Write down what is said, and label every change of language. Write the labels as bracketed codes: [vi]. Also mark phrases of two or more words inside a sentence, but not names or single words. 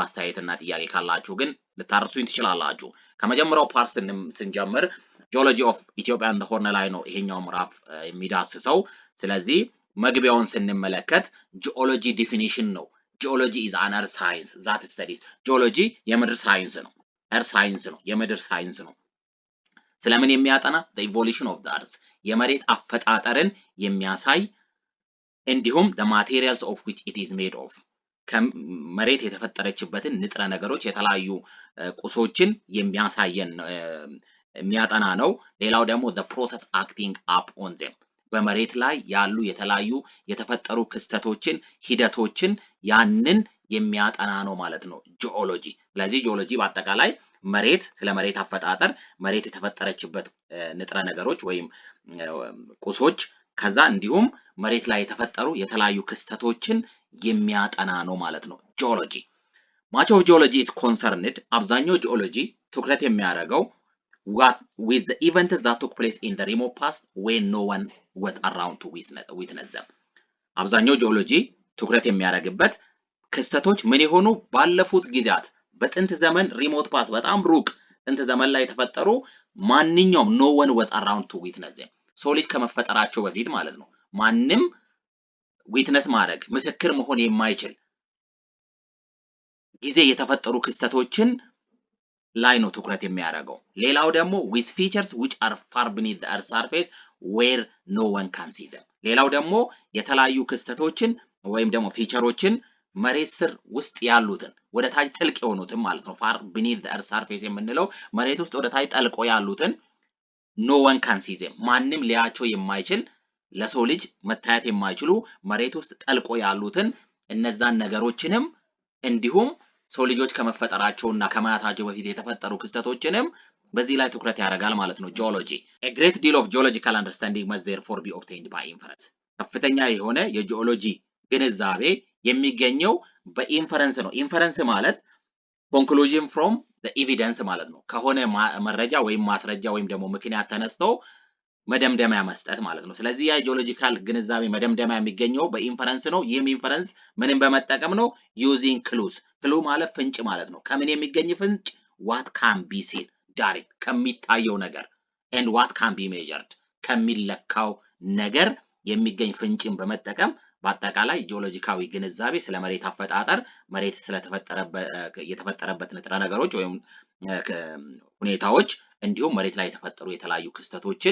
[am] አስተያየትና ጥያቄ ካላችሁ ግን ልታርሱኝ ትችላላችሁ። ከመጀመሪያው ፓርት ስንጀምር [en] geology of Ethiopia and the Horn [am] ላይ ነው ይሄኛው ምዕራፍ የሚዳስሰው። ስለዚህ መግቢያውን ስንመለከት ጂኦሎጂ ዲፊኒሽን ነው። [en] geology is an earth science that studies። [am] ጂኦሎጂ የምድር ሳይንስ ነው። [en] earth science [am] ነው፣ የምድር ሳይንስ ነው። ስለምን የሚያጠና? [en] the evolution of the earth [am] የመሬት አፈጣጠርን የሚያሳይ እንዲሁም [en] the materials of which it is made of [am] ከመሬት የተፈጠረችበትን ንጥረ ነገሮች የተለያዩ ቁሶችን የሚያሳየን የሚያጠና ነው። ሌላው ደግሞ [en] the process acting up on them [am] በመሬት ላይ ያሉ የተለያዩ የተፈጠሩ ክስተቶችን ሂደቶችን ያንን የሚያጠና ነው ማለት ነው ጂኦሎጂ። ስለዚህ ጂኦሎጂ በአጠቃላይ መሬት ስለ መሬት አፈጣጠር መሬት የተፈጠረችበት ንጥረ ነገሮች ወይም ቁሶች ከዛ እንዲሁም መሬት ላይ የተፈጠሩ የተለያዩ ክስተቶችን የሚያጠና ነው ማለት ነው ጂኦሎጂ። [en] much of geology is concerned [am] አብዛኛው ጂኦሎጂ ትኩረት የሚያደርገው [en] with the events that took place in the remote past when no one was around to witness them [am] አብዛኛው ጂኦሎጂ ትኩረት የሚያደርግበት ክስተቶች ምን የሆኑ ባለፉት ጊዜያት በጥንት ዘመን [en] remote past [am] በጣም ሩቅ ጥንት ዘመን ላይ የተፈጠሩ ማንኛውም [en] no one was around to witness them [am] ሰው ልጅ ከመፈጠራቸው በፊት ማለት ነው ማንንም ዊትነስ ማድረግ ምስክር መሆን የማይችል ጊዜ የተፈጠሩ ክስተቶችን ላይ ነው ትኩረት የሚያደርገው። ሌላው ደግሞ [en] with features which are far beneath the earth's surface where no one can see them [am] ሌላው ደግሞ የተለያዩ ክስተቶችን ወይም ደግሞ ፊቸሮችን መሬት ስር ውስጥ ያሉትን ወደ ታች ጥልቅ የሆኑትን ማለት ነው [en] far beneath the earth's surface [am] የምንለው መሬት ውስጥ ወደ ታች ጠልቆ ያሉትን [en] no one can see them [am] ማንንም ሊያቸው የማይችል ለሰው ልጅ መታየት የማይችሉ መሬት ውስጥ ጠልቆ ያሉትን እነዛን ነገሮችንም እንዲሁም ሰው ልጆች ከመፈጠራቸውና ከማያታቸው በፊት የተፈጠሩ ክስተቶችንም በዚህ ላይ ትኩረት ያደርጋል ማለት ነው ጂኦሎጂ። [en] a great deal of geological understanding must therefore be obtained by inference [am] ከፍተኛ የሆነ የጂኦሎጂ ግንዛቤ የሚገኘው በኢንፈረንስ ነው። ኢንፈረንስ ማለት [en] conclusion from the evidence [am] ማለት ነው። ከሆነ መረጃ ወይም ማስረጃ ወይም ደግሞ ምክንያት ተነስቶ መደምደሚያ መስጠት ማለት ነው። ስለዚህ ያ ጂኦሎጂካል ግንዛቤ መደምደሚያ የሚገኘው በኢንፈረንስ ነው። ይህም ኢንፈረንስ ምንን በመጠቀም ነው? [en] using clues [am] clue ማለት ፍንጭ ማለት ነው። ከምን የሚገኝ ፍንጭ? [en] what can be seen direct [am] ከሚታየው ነገር [en] and what can be measured [am] ከሚለካው ነገር የሚገኝ ፍንጭን በመጠቀም በአጠቃላይ ጂኦሎጂካዊ ግንዛቤ ስለ መሬት አፈጣጠር መሬት የተፈጠረበት ንጥረ ነገሮች ወይም ሁኔታዎች እንዲሁም መሬት ላይ የተፈጠሩ የተለያዩ ክስተቶችን